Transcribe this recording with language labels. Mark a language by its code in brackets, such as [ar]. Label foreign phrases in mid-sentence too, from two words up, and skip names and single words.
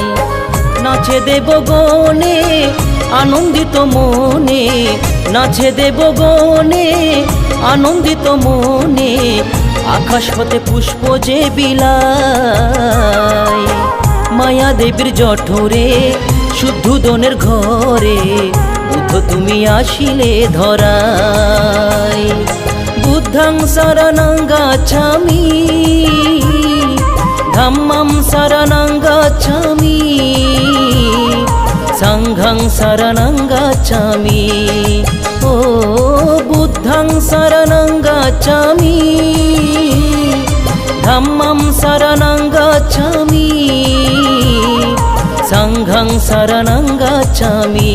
[bn] নাচে দেবগণে আনন্দিত মনে, নাচে দেবগণে আনন্দিত মনে, আকাশ হতে পুষ্প যে বিলায়। মায়া দেবীর জঠরে শুদ্ধোদনের ঘরে বুদ্ধ তুমি আসিলে ধরায়। [pi] বুদ্ধং শরণং গচ্ছামি, ধম্মং শরণং গচ্ছামি, সংঘং শরণং গচ্ছামি। ও বুদ্ধং শরণং গচ্ছামি, ধম্মং শরণং গচ্ছামি, সংঘং শরণং গচ্ছামি।